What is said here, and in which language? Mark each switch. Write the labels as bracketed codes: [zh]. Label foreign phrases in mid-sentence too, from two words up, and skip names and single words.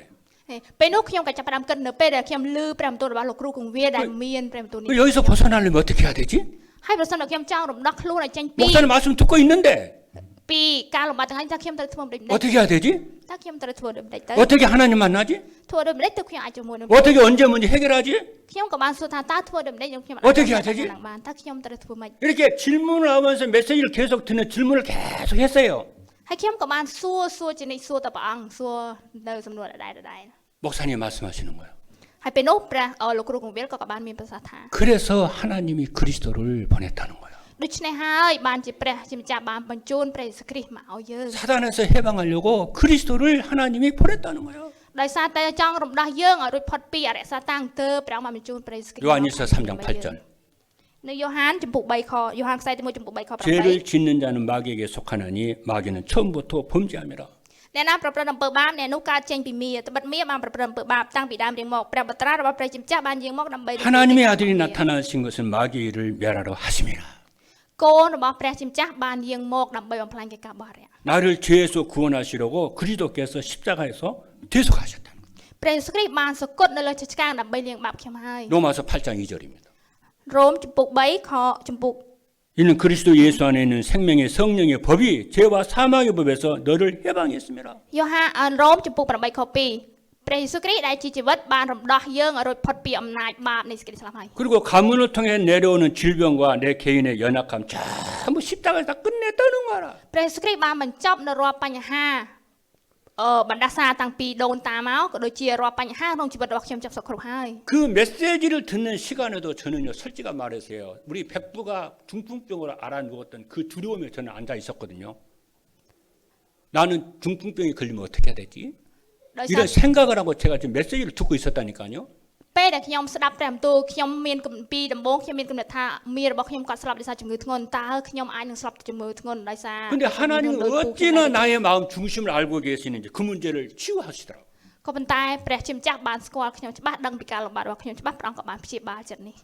[km] ពេលនោះខ្ញុំក៏ចាប់ផ្ដើមគិតនៅពេលដែលខ្ញុំឮព្រះបន្ទូលរបស់លោកគ្រូគង្វាដែលមានព្រះបន្ទូលនេះ [ko] 여기서 벗어나려면 어떻게 해야 되지? [km] ហើយប្រសិនបើខ្ញុំចង់រំដោះខ្លួនឲ្យចេញពី [ko] 목사님 말씀 듣고 있는데 [km] ពីការលំបាកទាំងនេះតើខ្ញុំត្រូវធ្វើដូចម្ដេច [ko] 어떻게 해야 되지? [km] តើខ្ញុំត្រូវធ្វើដូចម្ដេចទៅ [ko] 어떻게 하나님 만나지? [km] ធ្វើដូចម្ដេចទៅខ្ញុំអាចជាមួយនឹង [ko] 어떻게 언제 문제 해결하지? [km] ខ្ញុំក៏បានសួរថាតើធ្វើដូចម្ដេចខ្ញុំអាច [ko] 어떻게 해야 되지? [km] បានតើខ្ញុំត្រូវធ្វើម៉េច [ko] 이렇게 질문을 하면서 메시지를 계속 듣는 질문을 계속 했어요. [km] ហើយខ្ញុំក៏បានសួរជានិច្ចសួរទៅព្រះអង្គសួរនៅសំណួរដដែល [ko] 목사님 말씀하시는 거예요. [km] ហើយពេលនោះព្រះលោកគ្រូគង្វាលក៏បានមានប្រសាសន៍ថា [ko] 그래서 하나님이 그리스도를 보냈다는 거예요. [km] ដូច្នេះហើយបានជាព្រះជាម្ចាស់បានបញ្ជូនព្រះយេស៊ូវគ្រីស្ទមកឲ្យយើង [ko] 사단에서 해방하려고 그리스도를 하나님이 보냈다는 거예요. [km] ដោយសារតែចង់រំដោះយើងឲ្យរួចផុតពីអរិយសាតាំងទើបព្រះអង្គបានបញ្ជូនព្រះយេស៊ូវគ្រីស្ទ [ko] 요한일서 3장 8절. [km] នៅយ៉ូហានចំពុក3ខយ៉ូហានខ្សែទី1ចំពុក3ខ [ko] 죄를 8 짓는 자는 마귀에게 속하나니 마귀는 처음부터 범죄함이라. [km] អ្នកណាប្រព្រឹត្តអំពើបាបអ្នកនោះកើតចេញពីមាត្បិតមាបានប្រព្រឹត្តអំពើបាបតាំងពីដើមរៀងមកព្រះបត្រារបស់ព្រះជាម្ចាស់បានយាងមកដើម្បី [ko] 하나님의 아들이 나타나신 것은 마귀의 일을 멸하러 하심이라. [km] កូនរបស់ព្រះជាម្ចាស់បានយាងមកដើម្បីបំផ្លាញកិច្ចការបរិយា [ko] 나를 죄에서 구원하시려고 그리스도께서 십자가에서 대속하셨다는 거예요. [km] ព្រះយេស៊ូវគ្រីស្ទបានសគត់នៅលើឈើឆ្កាងដើម្បីលាងបាបខ្ញុំហើយ [ko] 로마서 8장 2절입니다. [km] រ៉ូមចំពុក3ខចំពុក [ko] 이는 그리스도 예수 안에 있는 생명의 성령의 법이 죄와 사망의 법에서 너를 해방했습니다. [km] យ៉ូហានរ៉ូមចំពុក8ខ2ព្រះយេស៊ូវគ្រីស្ទដែលជាជីវិតបានរំដោះយើងឲ្យរួចផុតពីអំណាចបាបនៃសេចក្តីស្លាប់ហើយ [ko] 그리고 가문을 통해 내려오는 질병과 내 개인의 연약함 전부 십자가에서 다 끝냈다는 거라. [km] ព្រះយេស៊ូវគ្រីស្ទបានបញ្ចប់នៅរាល់បញ្ហាបណ្ដាសាតាំងពីដូនតាមកក៏ដូចជារាល់បញ្ហាក្នុងជីវិតរបស់ខ្ញុំចាប់សុខគ្រប់ហើយ [ko] 그 메시지를 듣는 시간에도 저는요 솔직히 말해서요 우리 백부가 중풍병으로 알아누웠던 그 두려움에 저는 앉아 있었거든요. 나는 중풍병에 걸리면 어떻게 해야 되지? [km] ដោយសារ [ko] 이런 생각을 하고 제가 지금 메시지를 듣고 있었다니까요. [km] ពេលដែលខ្ញុំស្ដាប់ព្រះបន្ទូលខ្ញុំមានពីដំបូងខ្ញុំមានគំនិតថាមីរបស់ខ្ញុំគាត់ស្លាប់ដោយសារជំងឺធ្ងន់តើខ្ញុំអាចនឹងស្លាប់ជំងឺធ្ងន់ដោយសារ [ko] 근데 하나님은 어찌나 나의 마음 중심을 알고 계시는지 그 문제를 치유하시더라고요. [km] ក៏ប៉ុន្តែព្រះជាម្ចាស់បានស្គាល់ខ្ញុំច្បាស់ដឹងពីការលំបាករបស់ខ្ញុំច្បាស់ព្រះអង្គក៏បានព្យាបាលចិត្តនេះ